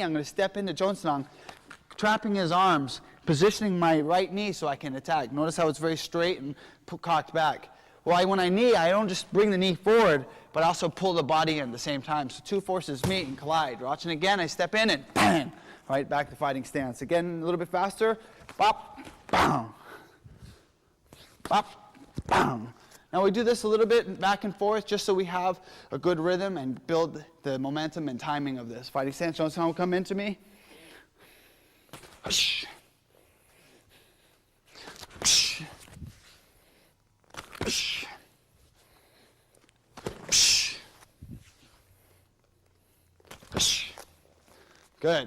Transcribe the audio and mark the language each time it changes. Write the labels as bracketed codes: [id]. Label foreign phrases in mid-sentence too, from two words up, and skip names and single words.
[en] I'm going to step into Jongsanan, trapping his arms, positioning my right knee so I can attack. Notice how it's very straight and cocked back. Well, when I knee, I don't just bring the knee forward, but also pull the body in at the same time. So two forces meet and collide. Watching again, I step in and bang, right back to fighting stance. Again, a little bit faster. Bop, bam. Bop, bam. Now we do this a little bit back and forth just so we have a good rhythm and build the momentum and timing of this. Fighting stance, Jongsanan will come into me. Good.